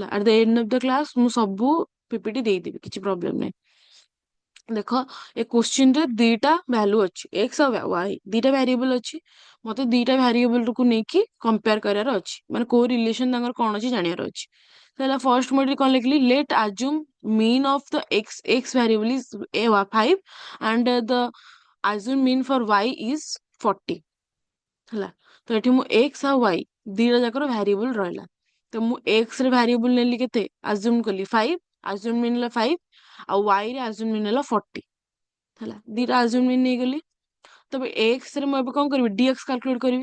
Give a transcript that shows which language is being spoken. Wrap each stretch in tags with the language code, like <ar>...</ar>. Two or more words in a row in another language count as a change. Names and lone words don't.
<en>at the end of the class</en> <or>ମୁଁ ସବୁ ପିପିଟି ଦେଇଦେବି, କିଛି ପ୍ରୋବ୍ଲେମ ନାହିଁ। ଦେଖ ଏ କ୍ୱେଶ୍ଚିନ୍ ରେ 2ଟା ଭ୍ୟାଲୁ ଅଛି, x ଆଉ y, 2ଟା ଭ୍ୟାରିଏବଲ ଅଛି। ମତେ 2ଟା ଭ୍ୟାରିଏବଲ କୁ ନେଇକି କମ୍ପେୟାର କରିବାର ଅଛି, ମାନେ କୋଉ ରିଲେସନ ତାଙ୍କର କଣ ଅଛି ଜାଣିବାର ଅଛି। ତ ହେଲା ଫର୍ଷ୍ଟ ମୁଁ ଏଠି କଣ ଲେଖିଲି,</or> <en>let assume mean of the x variable is 5 and the assume mean for y is 40 ହେଲା।</en> <or>ତ ଏଠି ମୁଁ x ଆଉ y 2ଟା ଯାକର ଭ୍ୟାରିଏବଲ ରହିଲା। ତ ମୁଁ x ରେ ଭ୍ୟାରିଏବଲ ନେଲି କେତେ, ଆଜ୍ୟୁମ୍ କଲି 5,</or> <en>assume mean</en> <or>ହେଲା 5, ଆଉ y ରେ</or> <en>assume mean</en> <or>ହେଲା 40 ହେଲା। 2ଟା</or> <en>assume mean</en> <or>ନେଇଗଲି। ତବେ x ରେ ମୁଁ ଏବେ କଣ କରିବି, dx କାଲକୁଲେଟ କରିବି।</or>